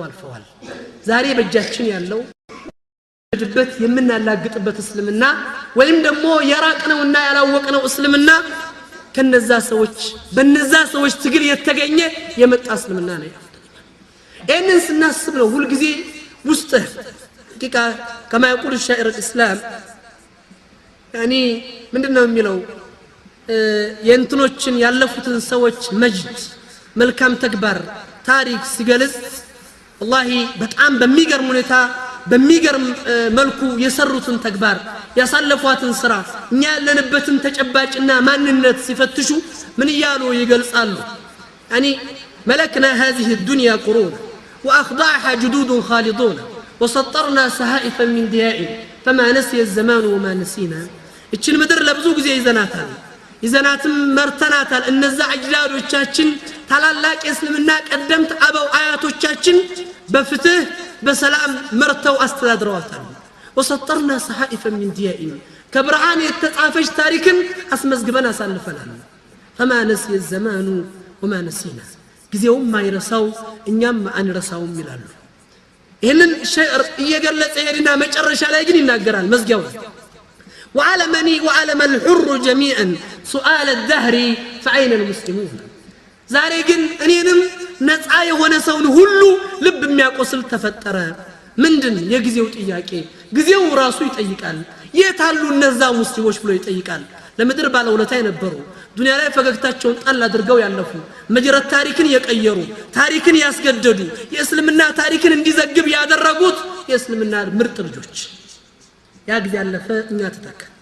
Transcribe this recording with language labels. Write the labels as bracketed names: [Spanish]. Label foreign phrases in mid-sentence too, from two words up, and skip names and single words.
[Amharic] አልፈዋል ዛሬ በእጃችን ያለው ድበት የምናላግጥበት እስልምና ወይም ደግሞ የራቅነውና ያላወቅነው እስልምና ከነዛ ሰዎች በነዛ ሰዎች ትግል የተገኘ የመጣ እስልምና ነው። ይህንን ስናስብ ነው ሁል ጊዜ ውስጥ ሐቂቃ [Arabic] كما يقول الشاعر الإسلام [Amharic] يعني ምንድነው የሚለው የእንትኖችን ያለፉትን ሰዎች መጅድ መልካም ተግባር ታሪክ ሲገልጽ والله በጣም በሚገርም ሁኔታ በሚገርም መልኩ የሰሩትን ተግባር ያሳለፏትን ስራ እኛ ያለንበትን ተጨባጭና ማንነት ሲፈትሹ ምን ይያሉ ይገልጻሉ [Arabic] يعني ملكنا هذه الدنيا قرون وأخضعها جدود خالدون وسطرنا سهائفا من دياء فما نسي الزمان وما نسينا [Amharic] እችን ምድር ለብዙ ጊዜ ይዘናትም መርተናታል እነዛ አጅዳዶቻችን ታላላቅ እስልምና ቀደምት አበው አያቶቻችን በፍትህ በሰላም መርተው አስተዳድረዋታል [Arabic] وسطرنا سهائفا من دياء كبرهان [Amharic] የተጻፈች ታሪክን አስመዝግበን አሳልፈናል [Arabic] فما نسي الزمان وما نسينا [Amharic] ጊዜው ማይረሳው እኛም አንረሳውም ይላሉ ይሄንን ሸዕር እየገለጸ ሄድና መጨረሻ ላይ ግን ይናገራል መዝጊያው [Arabic] وعلمني وعلم الحر جميعا سؤال الدهر فأين المسلمون [Amharic] ዛሬ ግን እኔንም ነፃ የሆነ ሰውን ሁሉ ልብ የሚያቆስል ተፈጠረ ምንድን የጊዜው ጥያቄ ጊዜው ራሱ ይጠይቃል የታሉ እነዛ ሙስሊሞች ብሎ ይጠይቃል ለምድር ባለውለታ የነበሩ ዱንያ ላይ ፈገግታቸውን ጣል አድርገው ያለፉ መጀረት ታሪክን የቀየሩ ታሪክን ያስገደዱ የእስልምና ታሪክን እንዲዘግብ ያደረጉት የእስልምና ምርጥ ልጆች ያ ጊዜ ያለፈ እኛ ተተካ